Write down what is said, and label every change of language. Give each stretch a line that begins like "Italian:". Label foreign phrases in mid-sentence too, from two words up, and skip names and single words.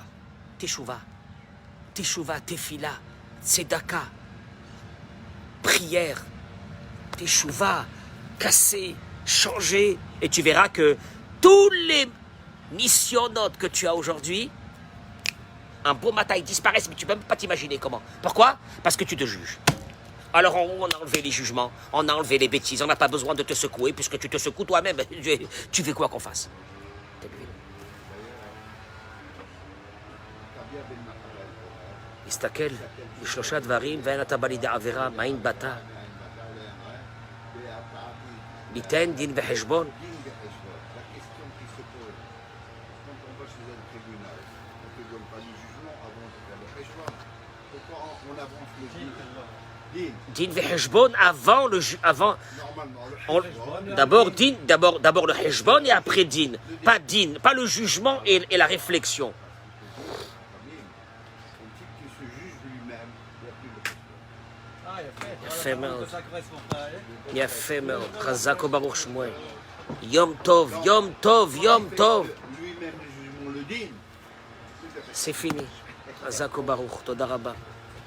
Hebrew: תשובה, תפילה, צדקה,
French: prière, teshuva, casser, changer, et tu verras que tous les missionnotes que tu as aujourd'hui, un beau matin, ils disparaissent, mais tu ne peux même pas t'imaginer comment. Pourquoi? Parce que tu te juges. Alors en haut, on a enlevé les jugements, on a enlevé les bêtises, on n'a pas besoin de te secouer, puisque tu te secoues toi-même. Tu fais quoi qu'on fasse?
Hebrew: הסתכל, בשלושה דברים, ואין אתה בא לידי עבירה, מאין באת? ליתן דין וחשבון. דין וחשבון
French: avant le d'abord le heshbon et après din, pas le jugement et la réflexion.
Hebrew: יפה מאוד, יפה מאוד, חזק וברוך שמואל. יום טוב, יום טוב, יום טוב.
French: C'est fini.
Hebrew: חזק וברוך, תודה רבה.